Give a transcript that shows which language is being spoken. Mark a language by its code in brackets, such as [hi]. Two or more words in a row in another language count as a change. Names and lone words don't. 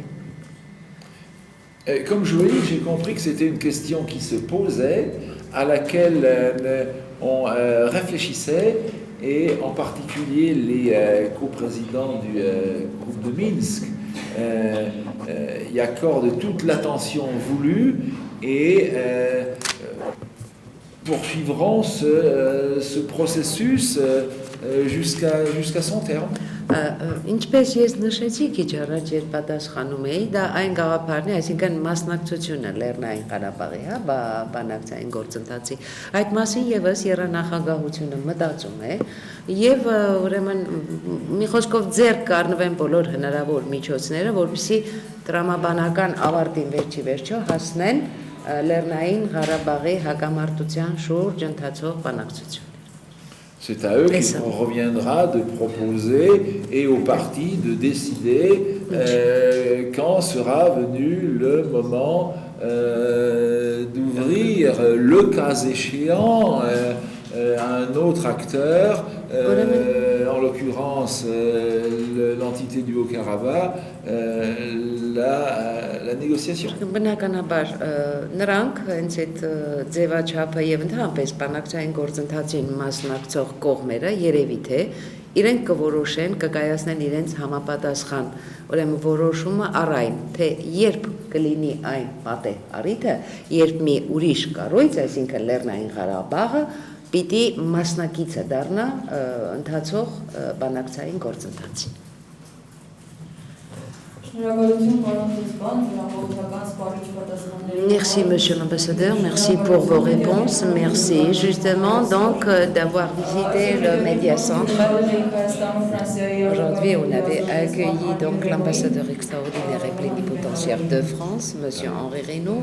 [fr] Comme je vous l'ai dit, j'ai compris que c'était une question qui se posait, à laquelle on réfléchissait, et en particulier les coprésidents du groupe de Minsk y accordent toute l'attention voulue et poursuivront ce processus jusqu'à son terme. [hy] Ինչպես ես նշեցի քիչ առաջ երբ պատասխանում էի, դա այն գաղափարն է, այսինքն մասնակցությունը Լեռնային Ղարաբաղի, հա, բանակցային գործընթացի։ Այդ մասին եւս երանախագահությունը մտածում է եւ ուրեմն մի խոսքով ձեռք կառնվեն բոլոր հնարավոր միջոցները, որպեսզի տրամաբանական ավարտին վերջի վերջո հասնեն Լեռնային Ղարաբաղի հակամարտության շուրջ ընթացող բանակցություն։ [fr] C'est à eux qu'il reviendra de proposer et aux partis de décider quand sera venu le moment d'ouvrir, le cas échéant, un autre acteur, en l'occurrence l'entité du Haut-Karabakh, la négociation. [hy] Բնականաբար նրանք հենց այդ ձևաչափը եւ ընդհանրապես բանակցային գործընթացին մասնակցող կողմերը երևի թե իրենք կորոշեն, կկայացնեն իրենց համապատասխան ուրեմն որոշումը առ այն, թե երբ կլինի այն պատե առիթը, երբ մի ուրիշ կառույց, այսինքն Լեռնային Ղարաբաղը, պիտի մասնակիցը դառնա ընթացող բանակցային գործընթացին։ [fr] Merci Monsieur l'Ambassadeur, merci pour vos réponses, merci justement donc d'avoir visité le Média Centre. Aujourd'hui, on avait accueilli donc l'ambassadeur extraordinaire et plénipotentiaire de France, Monsieur Henri Reynaud.